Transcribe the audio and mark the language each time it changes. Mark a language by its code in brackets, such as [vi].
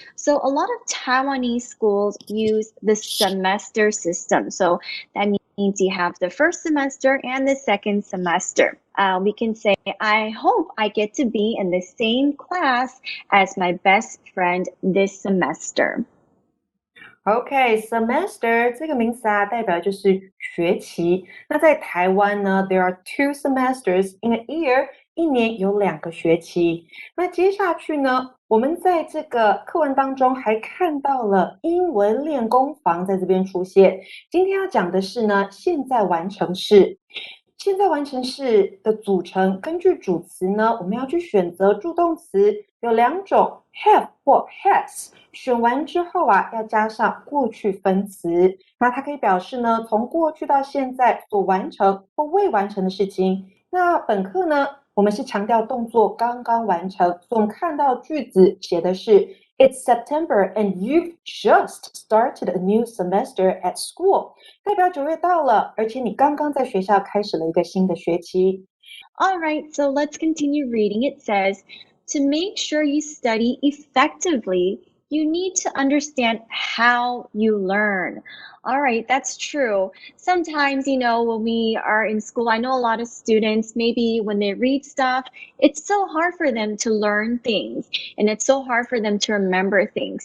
[en] So a lot of Taiwanese schools use the semester system. So that means you have the first semester and the second semester. We can say, I hope I get to be in the same class as my best friend this semester. [zh] Okay, semester 这个名词啊，代表就是学期。那在台湾呢 ， [en] there are 2 semesters in a year， [zh] 一年有2个学期。那接下去呢，我们在这个课文当中还看到了英文练功房在这边出现。今天要讲的是呢，现在完成式。现在完成式的组成，根据主词呢，我们要去选择助动词，有2种 have 或 has。选完之后啊，要加上过去分词，那它可以表示呢，从过去到现在所完成或未完成的事情。那本课呢，我们是强调动作刚刚完成，所以我们看到句子写的是 [en] It's September and you've just started a new semester at school. [zh] 代表9月到了，而且你刚刚在学校开始了一个新的学期。 [en] All right, so let's continue reading. It says, to make sure you study effectively, You need to understand how you learn. All right, that's true. Sometimes, when we are in school, I know a lot of students, maybe when they read stuff, it's so hard for them to learn things and it's so hard for them to remember things.